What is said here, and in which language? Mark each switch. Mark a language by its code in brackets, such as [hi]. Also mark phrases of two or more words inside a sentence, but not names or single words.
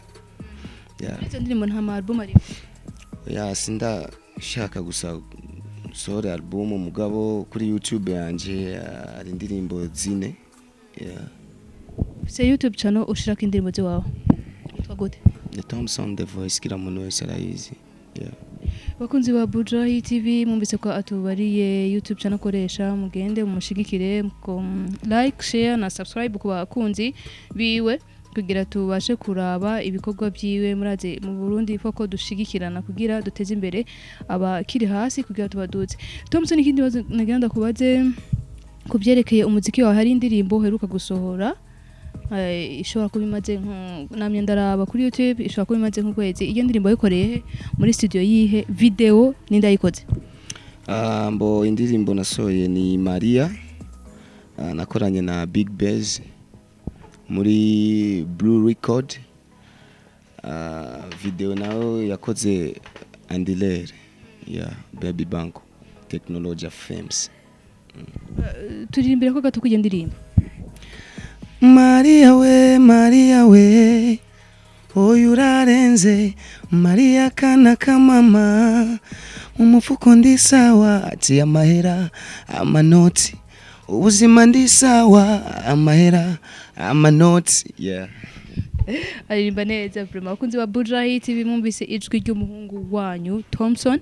[rn] Izo ndirimbo nta album ari? Sinda shaka gusa sore album mugabo kuri YouTube yanje ari indirimbo zine. Se YouTube channel ushiraka indirimbo ziwawe twagute? The Tomson the voice kila muntu wese arayizi. Bakunzi ba Bujayi TV mwumvise ko atubariye YouTube channel koresha, mugende umushigikire ko [en] like, share [rn] na subscribe ku bakunzi biwe kugira tubashe kuraba ibikorwa byiwe. Muraze mu Burundi foko dushigikirana kugira duteze imbere abakiri hasi kugira tubaduze. Tomson, ikindi bazo nagenda kubaze kubyerekeye umuziki wawe, hari indirimbo heruka gusohora ishobora kuba imaze namye ndaraba kuri YouTube, ishobora kuba imaze nk'ukwezi. Iyo ndirimbo yikoreye muri studio yihe, video ninda yikoze? Mbo indirimbo nasoye ni Maria, nakoranye na Big Bass muri Blue Record. Video nayo yakoze Andilere Baby Banko Technology Films. Turirimbira ko gato kugenda ndirimba. Maria we oyu urarenze, Maria kana kamama umufuko ndi sawa, ati amahera amanoti, ubuzima ndi sawa, amahera amanoti. Aririmba neza vraiment. Bakunzi ba Bujayi TV mwumvise ijwi ry'umuhungu wanyu Tomson.